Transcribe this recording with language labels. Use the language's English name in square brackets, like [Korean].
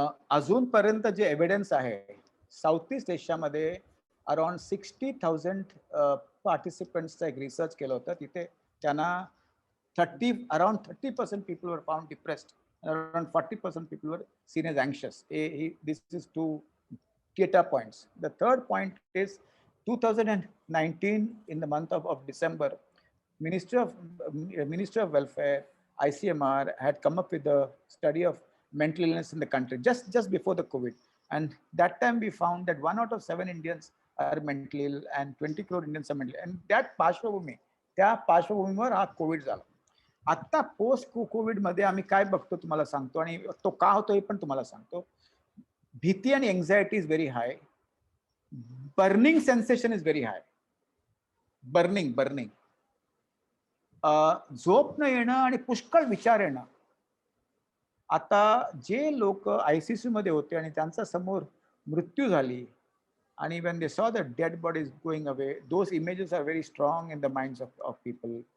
[Marathi] अजूनपर्यंत जे एव्हिडन्स आहे, साऊथ ईस्ट एशियामध्ये अराउंड 60,000 पार्टिसिपंट्सचा एक रिसर्च केलं होतं. तिथे त्यांना [English] Around 30% people were found depressed, around 40% people were seen as anxious. This is 2 data points. The third point is 2019, in the month of December, Ministry of Welfare, ICMR, had come up with a study of mental illness in the country just before the COVID. And that time we found that 1 out of 7 Indians are mentally ill and 20 crore Indians are mentally ill. [Marathi] And त्या पार्श्वभूमीवर हा Covid झाला. आता post Covid मध्ये आम्ही काय बघतो तुम्हाला सांगतो, आणि तो का होतो हे पण तुम्हाला सांगतो. भीती आणि [English] Anxiety is very high. Burning sensation is very high. [Marathi] Burning झोप न येणं आणि पुष्कळ विचार येणं. आता जे लोक ICU मध्ये होते आणि त्यांचा समोर मृत्यू झाली, आणि [English] when they saw the dead bodies going away, those images are very strong in the minds of people.